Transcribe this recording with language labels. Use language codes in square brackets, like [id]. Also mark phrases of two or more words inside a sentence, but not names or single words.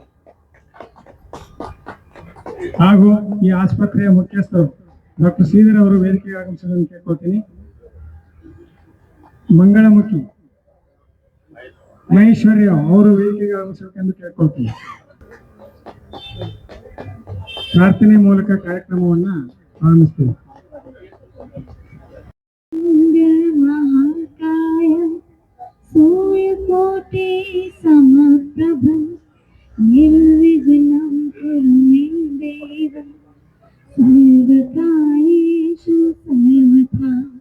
[kn] ಹಾಗೂ ಈ ಆಸ್ಪತ್ರೆಯ ಮುಖ್ಯಸ್ಥರು ಡಾಕ್ಟರ್ ಶ್ರೀಧರ್ ಅವರು ವೇದಿಕೆಗೆ ಆಗಮಿಸಬೇಕೆಂದು ಕೇಳ್ಕೊಳ್ತೀನಿ. ಮಂಗಳಮುಖಿ ಮಹೇಶ್ವರ್ಯ ಅವರು ವೇದಿಕೆಗೆ ಆಗಮಿಸಬೇಕೆಂದು ಕೇಳ್ಕೊಳ್ತೀನಿ. ಪ್ರಾರ್ಥನೆ ಮೂಲಕ ಕಾರ್ಯಕ್ರಮವನ್ನ ಪ್ರಾರಂಭಿಸ್ತೀವಿ. [sa] सूर्यकोटि समप्रभं निर्विघ्नं कुरु मे देव सर्वकार्येषु सर्वथा.